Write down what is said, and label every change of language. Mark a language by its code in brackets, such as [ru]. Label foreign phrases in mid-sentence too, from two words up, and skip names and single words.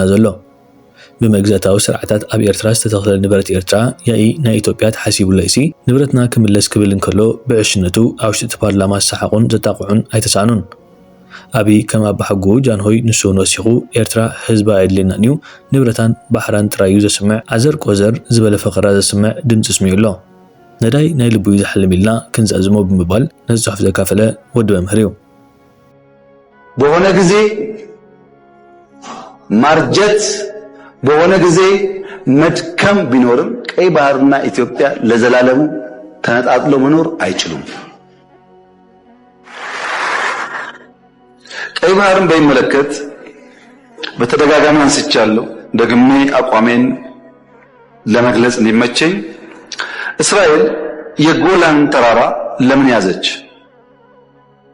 [ti] ዘሎ ብመግዛእታዊ ስርዓታት ኣብ ኤርትራ ዝተተኽለ ንብረት ኤርትራ ያኢ ናይ ኢትዮጵያ ተሓሲቡላ እሲ ንብረትና ክምለስ ክብል እንከሎ ብዕሽነቱ ኣብ ውሽጢ ፓርላማ ዝሰሓቁን ዘጣቕዑን ኣይተሳኑን። ኣብይ ከም ኣባ ሓጎ ጃንሆይ ንሱን ወሲኹ ኤርትራ ህዝባ ኣይድልየናን እዩ ንብረታን ባሕራን ጥራዩ ዘስምዕ ዓዘር ቆዘር ዝበለ ፈኸራ ዘስምዕ ድምፂ ስሚዑ ኣሎ። ነዳይ ናይ ልቡ ዝሓልም ኢልና ክንዛዝሞ ብምባል ነዚ ጽሑፍ ዘካፈለ ወዲ መምህር እዩ። [am] በሆነ ጊዜ ማርጀት በሆነ ጊዜ መድከም ቢኖርም ቀይ ባህርና ኢትዮጵያ ለዘላለሙ ተነጣጥሎ መኖር አይችሉም። ቀይ ባህርን በሚመለከት በተደጋጋሚ አንስቻለሁ። ደግሜ አቋሜን ለመግለጽ እንዲመቸኝ እስራኤል የጎላን ተራራ ለምን ያዘች?